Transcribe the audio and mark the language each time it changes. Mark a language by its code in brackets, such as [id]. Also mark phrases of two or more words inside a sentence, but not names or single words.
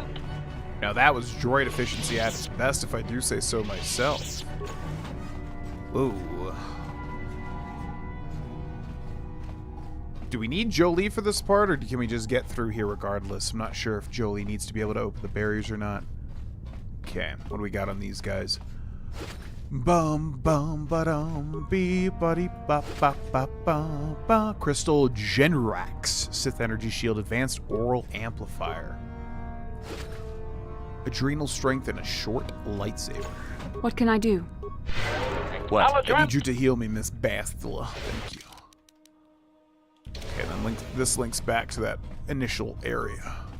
[en] Now that was droid efficiency at its best, if I do say so myself. Ooh. Do we need Jolie for this part, or can we just get through here regardless? I'm not sure if Jolie needs to be able to open the barriers or not. Okay, what do we got on these guys? Bum bum ba-dum bee buddy ba ba ba ba ba. Crystal Genrax Sith Energy Shield Advanced Oral Amplifier. Adrenal strength and a short lightsaber. What can I do? What? I need you to heal me, Miss Bastila. Thank you. Okay, then this links back to that initial area.